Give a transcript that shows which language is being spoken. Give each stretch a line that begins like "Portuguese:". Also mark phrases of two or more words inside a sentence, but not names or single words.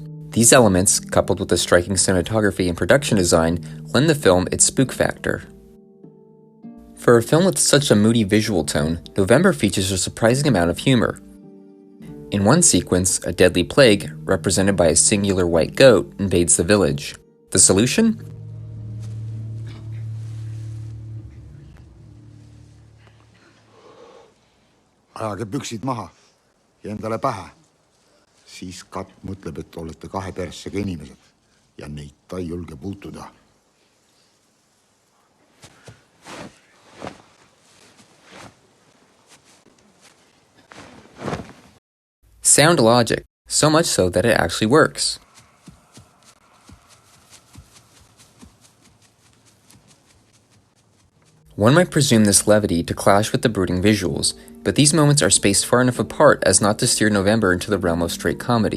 English: These elements, coupled with the striking cinematography and production design, lend the film its spook factor. For a film with such a moody visual tone, November features a surprising amount of humor. In one sequence, a deadly plague, represented by a singular white goat, invades the village. The solution?
Estonian: Ajage püksid maha ja endale pähe. Siis Kat mõtleb, et olete kahe persega inimesed ja neid ta ei julge puutuda.
English: Sound logic, so much so that it actually works. One might presume this levity to clash with the brooding visuals, but these moments are spaced far enough apart as not to steer November into the realm of straight comedy.